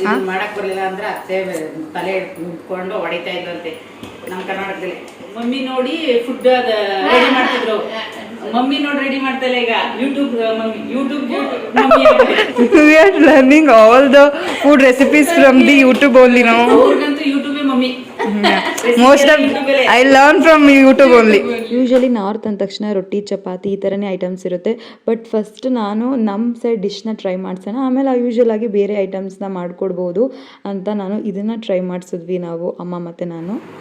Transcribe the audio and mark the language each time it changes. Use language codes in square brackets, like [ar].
[kn] ಮಾಡಕ್ ಬರಲಿಲ್ಲ ಅಂದ್ರೆ ಅತ್ತೆ ತಲೆ ಇಟ್ಕೊಂಡು ಹೊಡಿತಾ ಇದ್ದಂತೆ ನಮ್ಮ ಕರ್ನಾಟಕದಲ್ಲಿ. ಮಮ್ಮಿ ನೋಡಿ ಫುಡ್ ರೆಡಿ ಮಾಡ್ತಿದ್ರು. ಮಮ್ಮಿ ನೋಡಿ ರೆಡಿ ಮಾಡ್ತಲ್ಲ ಈಗ YouTube mummy. [en] We are learning all the food recipes from the YouTube only, no? [kn] ಅವ್ರಿಗಂತೂ ಯೂಟ್ಯೂಬೇ mummy. [en] Most of I learn from YouTube only. [kn] Usually north ಅಂದ ತಕ್ಷಣ ರೊಟ್ಟಿ ಚಪಾತಿ ಈ ಥರನೇ ಐಟಮ್ಸ್ ಇರುತ್ತೆ. ಬಟ್ ಫಸ್ಟ್ ನಾನು ನಮ್ಮ ಸೈಡ್ ಡಿಶ್ನ ಟ್ರೈ ಮಾಡ್ಸೋಣ, ಆಮೇಲೆ ಯೂಶಲ್ ಆಗಿ ಬೇರೆ ಐಟಮ್ಸ್ನ ಮಾಡ್ಕೊಡ್ಬೋದು ಅಂತ ನಾನು ಇದನ್ನು ಟ್ರೈ ಮಾಡಿಸಿದ್ವಿ ನಾವು, ಅಮ್ಮ ಮತ್ತು ನಾನು.